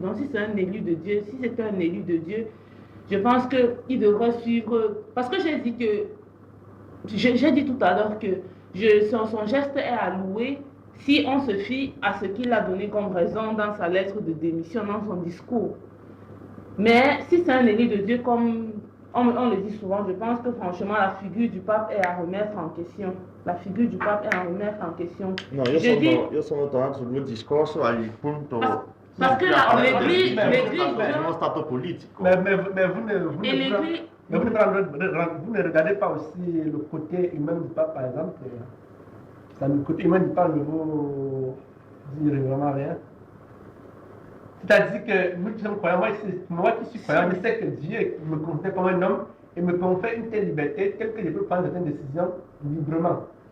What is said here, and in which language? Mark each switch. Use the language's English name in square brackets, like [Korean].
[French] Donc si c'est un élu de Dieu, si c'est un élu de Dieu, je pense qu'il devrait suivre, parce que j'ai dit tout à l'heure que son geste est à louer si on se fie à ce qu'il a donné comme raison dans sa lettre de démission, dans son discours. Mais si c'est un élu de Dieu, comme on le dit souvent, je pense que franchement la figure du pape est à remettre en question. La figure du pape est à remettre en question. [Italian] No, io sono tornato sul mio discorso al punto... [French] Parce que l'église... [Italian] È uno stato politico. [French] Mais vous ne regardez pas aussi le côté humain du pape, par exemple. Le côté humain du pape ne vous dire vraiment rien. C'est-à-dire que nous qui sommes croyants, moi qui suis croyant, je sais que Dieu me considère comme un homme et me confère une telle liberté, telle que je peux prendre certaines décisions librement.